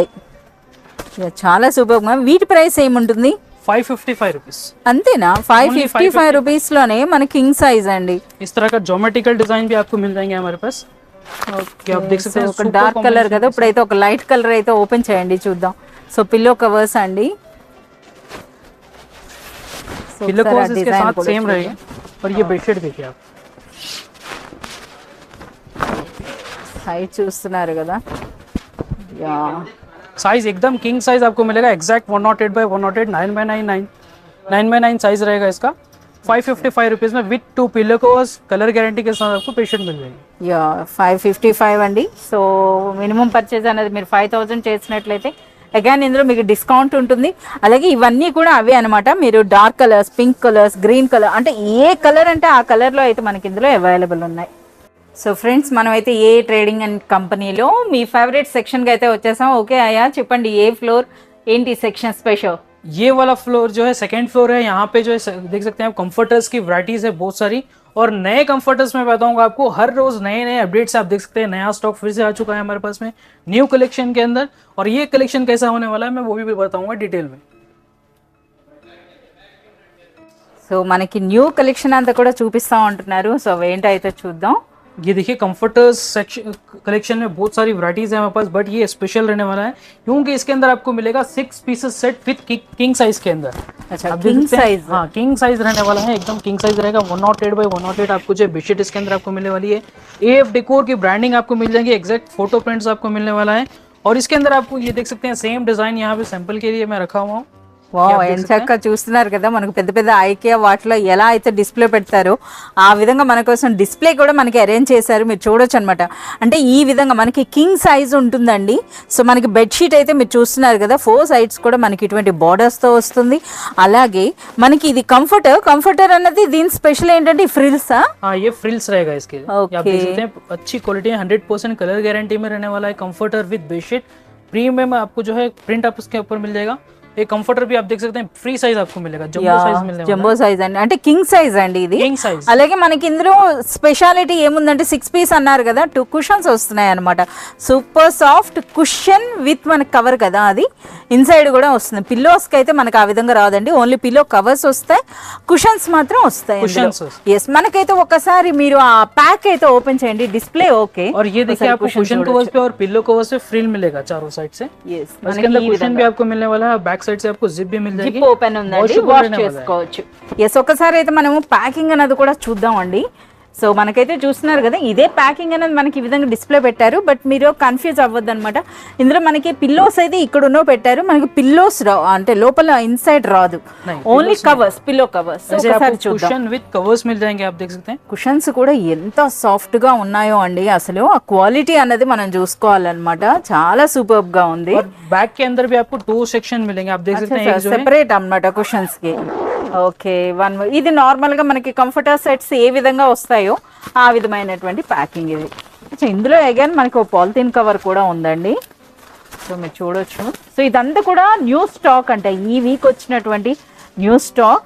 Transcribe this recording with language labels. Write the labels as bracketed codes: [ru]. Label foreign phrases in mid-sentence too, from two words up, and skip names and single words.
[te] చాలా సూపర్గా. వీటి ప్రైస్ ఏముంటుంది? [hi] 555 रुपीस। [te] అంతేనా? 555 రూపీస్లోనే మన [en] king size [te] అండి. [hi] इस तरह का [en] geometrical design [hi] भी आपको मिल जाएंगे हमारे पास। आप देख सकते हैं [te] ఒక [en] dark colour [te] కదా, ఇప్పుడైతే ఒక [en] light colour [te] అయితే ఓపెన్ చేయండి చూద్దాం. [en] so pillow covers అండి. pillow covers [hi] इसके साथ सेम रहेगा। और ये बेडशीट देखिए आप, [te] సైజ్ చూస్తున్నారు కదా. యా [hi] साइज एकदम [en] king size [hi] आपको मिलेगा एग्जैक्ट 108 by 108 9x9 साइज रहेगा इसका। 555 रुपीज में [en] with 2 pillow covers colour guarantee [hi] के साथ आपको बेडशीट मिल जाएगी। [te] యా 555 అండి. సో [en] minimum purchase [te] అనేది మీరు 5000 చేసినట్లయితే అగైన్ ఇందులో మీకు డిస్కౌంట్ ఉంటుంది. అలాగే ఇవన్నీ కూడా అవే అనమాట. మీరు [en] dark colours, pink colours, green colour [te] అంటే ఏ కలర్ అంటే ఆ కలర్లో అయితే మనకి ఇందులో అవైలబుల్ ఉన్నాయి. [en] so friends [te] మనమైతే ఏ ట్రేడింగ్ అండ్ కంపెనీలో మీ ఫేవరెట్ సెక్షన్కి అయితే వచ్చేసాం. ఓకే అయ్యా చెప్పండి, ఏ ఫ్లోర్ ఏంటి సెక్షన్ స్పెషల్? [hi] ये वाला फ्लोर जो है [en] second floor [hi] है. यहाँ पे जो है देख सकते हैं आप कंफर्टर्स की वैरायटीज है बहुत सारी, और नए कंफर्टर्स में बताऊंगा आपको. हर रोज नए नए अपडेट्स आप देख सकते हैं. नया स्टॉक फिर से आ चुका है हमारे पास में [en] new collection [hi] के अंदर, और ये कलेक्शन कैसा होने वाला है मैं वो भी बताऊंगा डिटेल में. [te] సో మనకి [en] new collection [te] అంతా కూడా చూపిస్తా ఉంటున్నారు. సో ఏంటో అయితే చూద్దాం. [hi] ये देखिए [en] comforters section collection [hi] में बहुत सारी वैरायटीज है हमारे पास, बट ये स्पेशल रहने वाला है क्योंकि इसके अंदर आपको मिलेगा [en] 6 pieces set with king size [hi] के अंदर. [en] अच्छा king size? [hi] हाँ [en] king size [hi] रहने वाला है, एकदम [en] king size [hi] रहेगा. 108 बाई 108 आपको जो बेडशीट इसके अंदर आपको मिलने वाली है. AF डेकोर की ब्रांडिंग आपको मिल जाएगी, [en] exact photo prints [hi] आपको मिलने वाला है. और इसके अंदर आपको ये देख सकते हैं [en] same design [hi] यहाँ पे सैंपल के लिए मैं रखा हुआ हूँ. [te] వావ్ ఎంచక్క చూస్తున్నారు కదా, మనకు పెద్ద పెద్ద ఐకియా వాటిలో ఎలా అయితే డిస్ప్లే పెడతారో ఆ విధంగా మన కోసం డిస్ప్లే కూడా మనకి అరేంజ్ చేశారు. మీరు చూడొచ్చు అనమాట. అంటే ఈ విధంగా మనకి [en] king size [te] ఉంటుందండి. సో మనకి బెడ్షీట్ అయితే మీరు చూస్తున్నారు కదా, 4 సైడ్స్ కూడా మనకి ఇటువంటి బార్డర్స్తో వస్తుంది. అలాగే మనకి ఇది కంఫర్టర్ అన్నది దీని స్పెషల్ ఏంటంటే ఫ్రిల్స్. [hi] ये फ्रिल्स रहेगा इसके. आप देख सकते हैं अच्छी क्वालिटी है, 100% [en] colour guarantee [hi] में रहने वाला है. [en] comforter with bedsheet premium [hi] आपको जो है प्रिंट आप उसके ऊपर मिल जाएगा. ये कंफर्टर भी आप देख सकते हैं [en] free size [hi] आपको मिलेगा, [en] jumbo size [hi] मिलने वाला है. [en] jumbo size [te] అండి, అంటే [en] king size [te] అండి ఇది. [en] king size. [te] అలాగే మనకి ఇందులో స్పెషాలిటీ ఏముందంటే 6 పీస్ అన్నారు కదా, 2 కుషన్స్ వస్తున్నాయి అనమాట. [en] super soft cushion with [te] మనకి కవర్ కదా, అది ఇన్సైడ్ కూడా వస్తుంది. పిల్లోస్కి అయితే మనకి ఆ విధంగా రాదండి, [en] only pillow covers [te] వస్తాయి, కుషన్స్ మాత్రం వస్తాయి. ఎస్ మనకైతే ఒకసారి మీరు ఆ ప్యాక్ అయితే ఓపెన్ చేయండి, డిస్ప్లే ఓకే. [hi] और ये देखिए आपको [en] cushion covers [hi] पे और [en] pillow covers [hi] पे फ्रिल मिलेगा चारों साइड से. [en] yes [hi] इसके अंदर कुशन भी आपको मिलने वाला है, [en] back side [hi] से आपको जिप भी मिल जाएगी. [en] zip open [te] ఉందండి, వాష్ చేసుకోవచ్చు. ఎస్ ఒకసారి అయితే మనము ప్యాకింగ్ అనేది కూడా చూద్దామండి. సో మనకైతే చూస్తున్నారు కదా, ఇదే ప్యాకింగ్ అనేది మనకి ఈ విధంగా డిస్ప్లే పెట్టారు. బట్ మీరు కన్ఫ్యూజ్ అవ్వద్దు అనమాట. ఇందులో మనకి పిల్లోస్ అయితే ఇక్కడ ఉన్నో పెట్టారు, మనకి పిల్లోస్ రా అంటే లోపల ఇన్సైడ్ రాదు, [en] only covers, pillow covers. [te] ఒకసారి చూద్దాం. [en] cushion with covers [hi] मिल जाएंगे, आप देख सकते हैं. [te] కుషన్స్ కూడా ఎంత సాఫ్ట్ గా ఉన్నాయో అండి, అసలు ఆ క్వాలిటీ అన్నది మనం చూసుకోవాలన్నమాట. చాలా సూపర్ గా ఉంది. [hi] बैक के अंदर भी आपको 2 सेक्शन मिलेंगे, आप देख सकते हैं. [te] సెపరేట్ అన్నమాట కుషన్స్ కి. ఓకే ఇది నార్మల్ గా మనకి [en] comforter sets [te] ఏ విధంగా వస్తాయో ఆ విధమైనటువంటి ప్యాకింగ్ ఇది. ఇందులో అగైన్ మనకి ఒక [en] polythene cover [te] కూడా ఉందండి. సో మీరు చూడొచ్చు. సో ఇదంతా కూడా [en] new stock [te] అంటే ఈ వీక్ వచ్చినటువంటి [en] new stock.